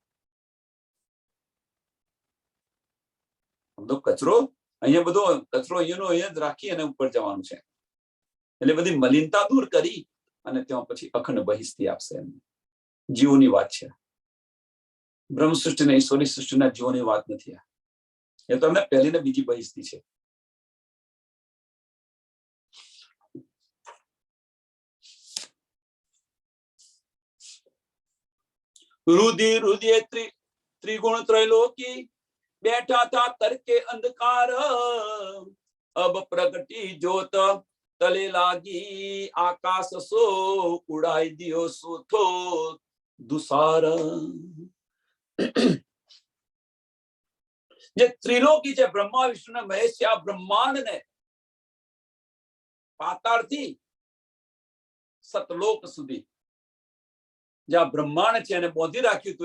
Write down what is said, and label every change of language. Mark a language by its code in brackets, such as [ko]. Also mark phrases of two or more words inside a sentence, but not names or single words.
[gu] તો કચરો અહીંયા બધો કચરો અહીંયાનો અહીંયા જ રાખી અને ઉપર જવાનું છે. એટલે બધી મલિનતા દૂર કરી અને ત્યાં પછી અખંડ બહિષ્ઠી આપશે. એમને જીવોની વાત છે, બ્રહ્મ સૃષ્ટિ ને ઈશ્વરની સૃષ્ટિના જીવોની વાત નથી. એ તો અમને પહેલી ને બીજી બહિષ્ઠી છે. [hi] रुधि रुधिए त्रिगुण त्रैलोकी बैठा था करके अंधकार, अब प्रगटी ज्योत तले लागी आकाश सो उड़ाई दियो सुथो दुसार. [gu] જે ત્રિલોકી છે, બ્રહ્મા વિષ્ણુ ને મહેશ છે, આ બ્રહ્માંડ ને પાતાળથી સતલોક સુધી જ્યાં બ્રહ્માંડ છે એને બોધી રાખ્યું હતું.